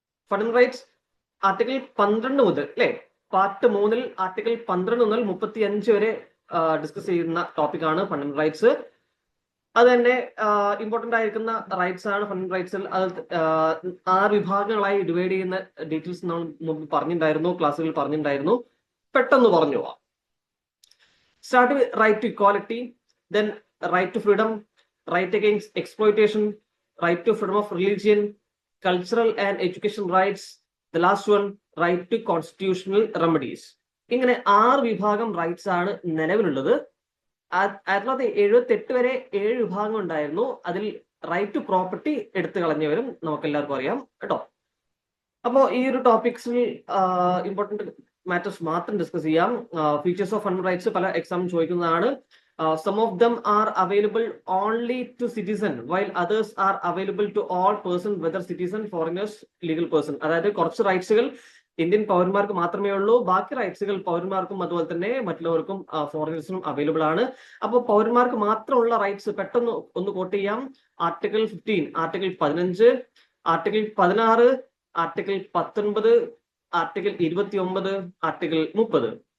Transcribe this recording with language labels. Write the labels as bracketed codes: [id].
[ml] Fundamental rights article 12 മുതൽ അല്ലെ, part 3 article 12 മുതൽ 35 വരെ ഡിസ്കസ് ചെയ്യുന്ന ടോപ്പിക്കാണ് ഫണ്ടമെന്റൽ റൈറ്റ്സ്. അത് തന്നെ ഇമ്പോർട്ടന്റ് ആയിരിക്കുന്ന റൈറ്റ്സ് ആണ് ഫണ്ടമെന്റൽ റൈറ്റ്സിൽ. അത് 6 വിഭാഗങ്ങളായി ഡിവൈഡ് ചെയ്യുന്ന ഡീറ്റെയിൽസ് നമ്മൾ മുമ്പ് പറഞ്ഞിട്ടുണ്ടായിരുന്നു, ക്ലാസ്സുകളിൽ പറഞ്ഞിട്ടുണ്ടായിരുന്നു. പെട്ടെന്ന് പറഞ്ഞു പോവാം. [en] Start with right to equality, then right to freedom, right against exploitation, right to freedom of religion, cultural and education rights, the last one right to constitutional remedies. [ml] ഇങ്ങനെ 6 വിഭാഗം റൈറ്റ്സ് ആണ് നിലവിലുള്ളത്. 1978 വരെ 7 വിഭാഗം ഉണ്ടായിരുന്നു. അതിൽ റൈറ്റ് ടു പ്രോപ്പർട്ടി എടുത്തു കളഞ്ഞവരും നമുക്ക് എല്ലാവർക്കും അറിയാം കേട്ടോ. അപ്പോൾ ഈ ഒരു ടോപ്പിക്സിൽ ഇമ്പോർട്ടന്റ് മാറ്റേഴ്സ് മാത്രം ഡിസ്കസ് ചെയ്യാം. ഫീച്ചേഴ്സ് ഓഫ് ഫണ്ടമെന്റൽ റൈറ്റ്സ് പല എക്സാം ചോദിക്കുന്നതാണ്. [en] Some of them are available only to citizen, while others are available to all person, whether citizen, foreigners, legal person. [ml] അതായത് കുറച്ച് റൈറ്റ്സുകൾ ഇന്ത്യൻ പൗരന്മാർക്ക് മാത്രമേ ഉള്ളൂ, ബാക്കി റൈറ്റ്സുകൾ പൗരന്മാർക്കും അതുപോലെ തന്നെ മറ്റുള്ളവർക്കും ഫോറിനേഴ്സിനും അവൈലബിൾ ആണ്. അപ്പോൾ പൗരന്മാർക്ക് മാത്രമുള്ള റൈറ്റ്സ് പെട്ടെന്ന് ഒന്ന് കോട്ട് ചെയ്യാം. Article 15, article 15, article 16, article 19, article 29, article 30.